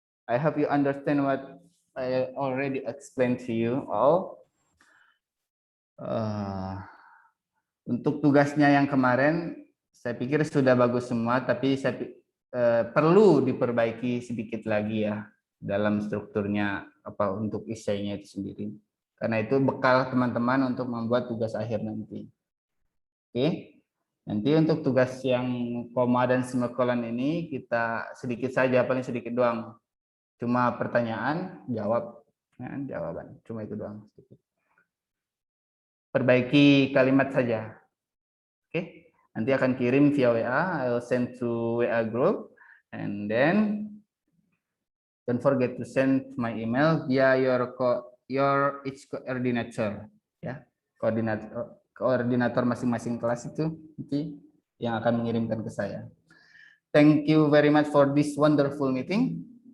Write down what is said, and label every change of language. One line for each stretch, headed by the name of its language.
English: I hope you understand what I already explained to you all.
Indonesian: Untuk tugasnya yang kemarin, saya pikir sudah bagus semua, tapi saya perlu diperbaiki sedikit lagi ya dalam strukturnya apa untuk esainya itu sendiri. Karena itu bekal teman-teman untuk membuat tugas akhir nanti. Oke. Nanti untuk tugas yang koma dan semikolon ini kita sedikit saja, paling sedikit doang. Cuma pertanyaan, jawab, ya, jawaban. Cuma itu doang. Perbaiki kalimat saja. Oke. Nanti akan kirim via WA.
English: I'll send to WA group, and then Don't forget to send my email via your each coordinator, ya.
Indonesian: Koordinator masing-masing kelas itu nanti yang akan mengirimkan ke saya.
English: Thank you very much for this wonderful meeting.